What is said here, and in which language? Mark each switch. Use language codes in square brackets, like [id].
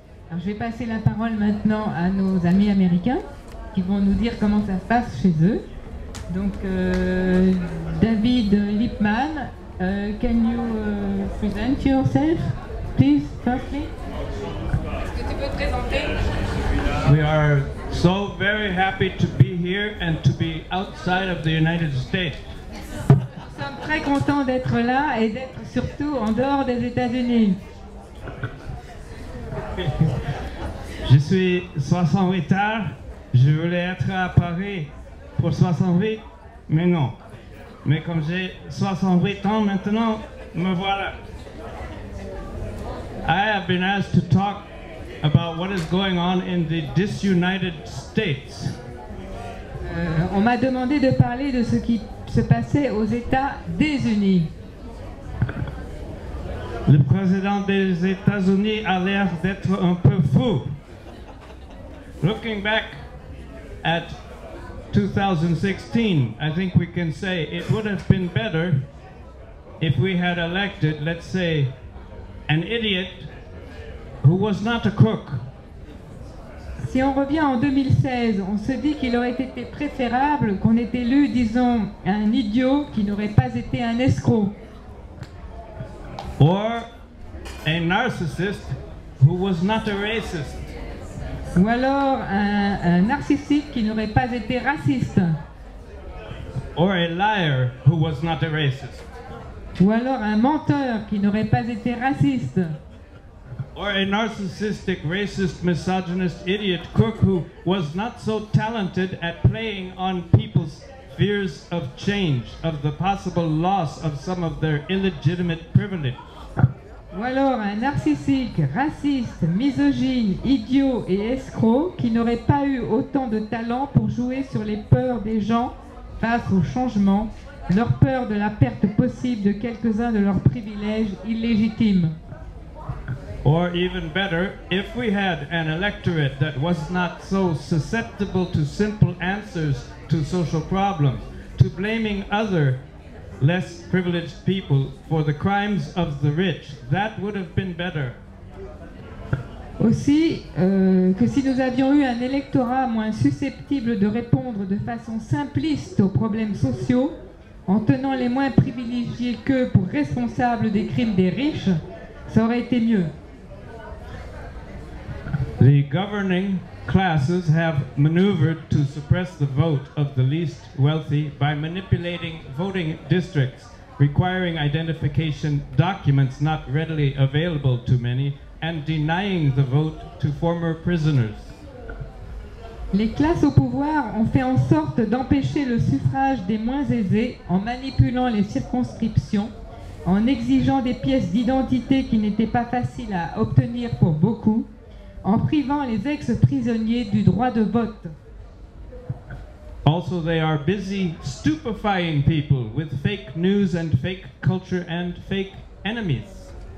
[fr] Alors, je vais passer la parole maintenant à nos amis américains qui vont nous dire comment ça se passe chez eux. [en] Donc, David Lipman, can you present yourself, please, firstly? [fr] Est-ce que tu peux te présenter? [en] We are so very happy to be here and to be outside of the United States. [fr] Nous sommes très contents d'être là et d'être surtout en dehors des États-Unis. Je suis 68 ans, je voulais être à Paris pour 68, mais non. Mais comme j'ai 68 ans maintenant, me voilà. [en] I have been asked to talk about what is going on in the disunited states. [fr] On m'a demandé de parler de ce qui se passait aux États désunis. Le président des États-Unis a l'air d'être un peu fou. [en] Looking back at 2016, I think we can say it would have been better if we had elected, let's say, an idiot who was not a crook. [fr] Si on revient en 2016, on se dit qu'il aurait été préférable qu'on ait élu, disons, un idiot qui n'aurait pas été un escroc. [en] Or a narcissist who was not a racist. [fr] Ou alors un narcissique qui n'aurait pas été raciste. [en] Or a liar who was not a racist. [fr] Ou alors un menteur qui n'aurait pas été raciste. [en] Or a narcissistic, racist, misogynist, idiot crook who was not so talented at playing on people's fears of change, of the possible loss of some of their illegitimate privilege. [fr] Ou alors un narcissique, raciste, misogyne, idiot et escroc qui n'aurait pas eu autant de talent pour jouer sur les peurs des gens face au changement, leur peur de la perte possible de quelques-uns de leurs privilèges illégitimes. [en] Or even better, if we had an electorate that was not so susceptible to simple answers to social problems, to blaming other less privileged people for the crimes of the rich, that would have been better. [fr] Aussi, que si nous avions eu un électorat moins susceptible de répondre de façon simpliste aux problèmes sociaux, en tenant les moins privilégiés qu'eux pour responsables des crimes des riches, ça aurait été mieux. [en] The governing classes have maneuvered to suppress the vote of the least wealthy by manipulating voting districts, requiring identification documents not readily available to many, and denying the vote to former prisoners. [fr] Les classes au pouvoir ont fait en sorte d'empêcher le suffrage des moins aisés en manipulant les circonscriptions, en exigeant des pièces d'identité qui n'étaient pas faciles à obtenir pour beaucoup, en privant les ex-prisonniers du droit de vote. [en] Also, they are busy stupefying people with fake news and fake culture and fake enemies.